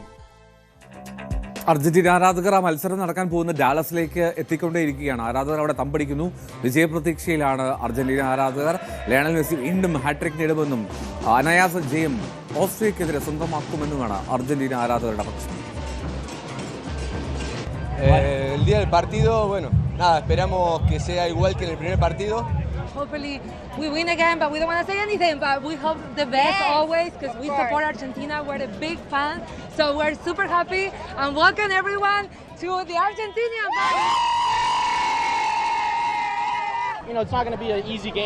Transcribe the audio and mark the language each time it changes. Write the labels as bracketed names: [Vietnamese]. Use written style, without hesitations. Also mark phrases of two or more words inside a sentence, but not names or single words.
[Malayalam] അർജന്റീന ആരാധകർ ആ മത്സരം നടക്കാൻ പോകുന്ന ഡാലസിലേക്ക് എത്തിക്കൊണ്ടേയിരിക്കുകയാണ്. ആരാധകർ അവിടെ തമ്പടിക്കുന്നു. വിജയപ്രതീക്ഷയിലാണ് അർജന്റീന ആരാധകർ. ലയണൽ മെസ്സി വീണ്ടും ഹാട്രിക് നേടുമെന്നും അനായാസ ജയം ഓസ്ട്രിയക്കെതിരെ സ്വന്തമാക്കുമെന്നുമാണ് അർജന്റീന ആരാധകരുടെ പക്ഷം. [Spanish] El día del partido, bueno, nada, esperamos que sea igual que en el primer partido. [English] Hopefully we win again, but we don't want to say anything, but we hope the best always because we support Argentina. We're a big fan, so we're super happy and welcome everyone to the Argentinian fans. You know, it's not going to be an easy game.